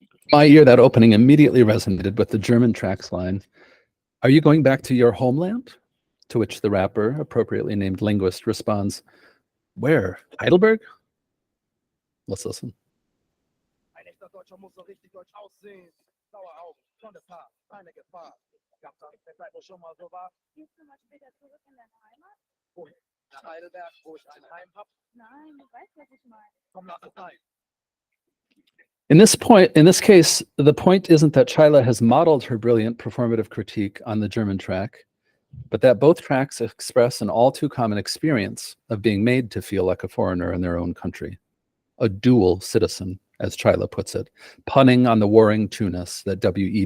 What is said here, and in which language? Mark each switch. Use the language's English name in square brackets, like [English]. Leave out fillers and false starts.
[English] my ear, that opening immediately resonated with the German tracks line, "Are you going back to your homeland?" To which the rapper, appropriately named Linguist, responds, "Where? Heidelberg?" Let's listen. [German] Ein echter Deutscher muss so richtig deutsch aussehen. Sauer auf, von der Fahrt, eine Gefahr. Gab's da nicht eine Zeit, wo schon mal so war? Gehst du mal später zurück in deine Heimat? Wohin? Nach Heidelberg, wo ich ein Heim hab? Nein, du weißt, was ich meine. Komm, lass es sein. [English] In this case, the point isn't that Chila has modeled her brilliant performative critique on the German track, but that both tracks express an all too common experience of being made to feel like a foreigner in their own country, a dual citizen, as Chila puts it, punning on the warring two-ness that W.E.